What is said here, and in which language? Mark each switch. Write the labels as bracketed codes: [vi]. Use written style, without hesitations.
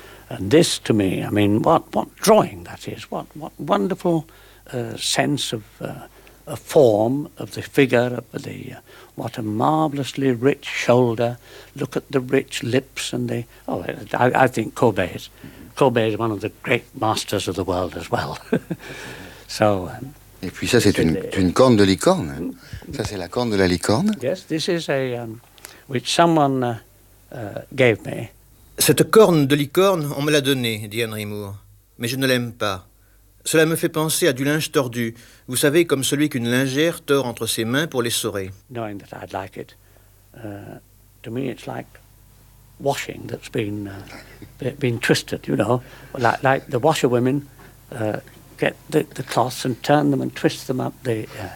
[en] And this to me, I mean, what drawing that is, what wonderful sense of a form of the figure of the what a marvelously rich shoulder. Look at the rich lips and the I think Courbet is one of the great masters of the world as well. So [fr] et puis ça c'est une corne de licorne. Ça c'est la corne de la licorne. [en] Yes, this is a which someone gave me. [fr] Cette corne de licorne, on me l'a donnée, dit Henry Moore, mais je ne l'aime pas. Cela me fait penser à du linge tordu, vous savez, comme celui qu'une lingère tord entre ses mains pour l'essorer. [en] Knowing that I'd like it, to me it's like washing that's been twisted, you know, like the washerwomen get the cloths and turn them and twist them up the.